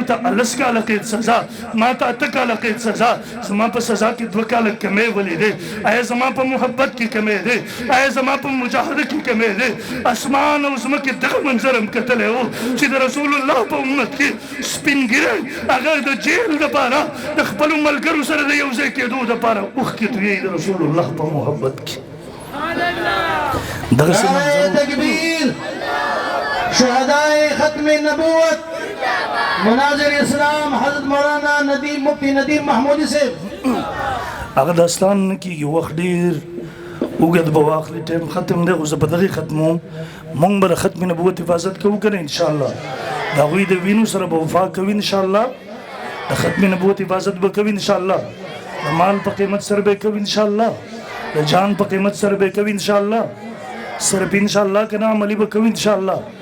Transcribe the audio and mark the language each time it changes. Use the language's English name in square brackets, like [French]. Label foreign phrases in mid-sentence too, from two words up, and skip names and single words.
[Pashto] ته 10 کاله قید سزا ما ته 8 کاله قید سزا زما په سزا کې 2 کاله کمی ولیدې آیا زما په محبت کې کمی دی آیا زما په مجاهده کې کمی دی اسمان او ځمکې دغه منظر هم کتلی و چې د رسول الله په امت کې سپین ږیری هغه د جیل دپاره د خپلو ملګرو سره د یو ځای کېدو دپاره اوښکې تویوي د رسول الله په محبت کې دغسې [Urdu] نعرہ تکبیر شہدائے ختم نبوت مناظر اسلام حضرت مولانا ندیم مفتی ندیم محمودی سے [Pashto] هغه داستان نه کېږي وخت ډېر اوږد به واخلي ټایم ختم دی خو زه په دغې ختموم موږ به د ختم نبوت حفاظت کوو که نه انشاءالله د هغوی د وینو سره به وفا کوي انشاءالله د ختم نبوت حفاظت به کوي انشاءالله د مال په قیمت سره به کوي انشاءالله د جان په قیمت سره به کوي انشاءالله صرف انشاءالله که نه عملي به کوي انشاءالله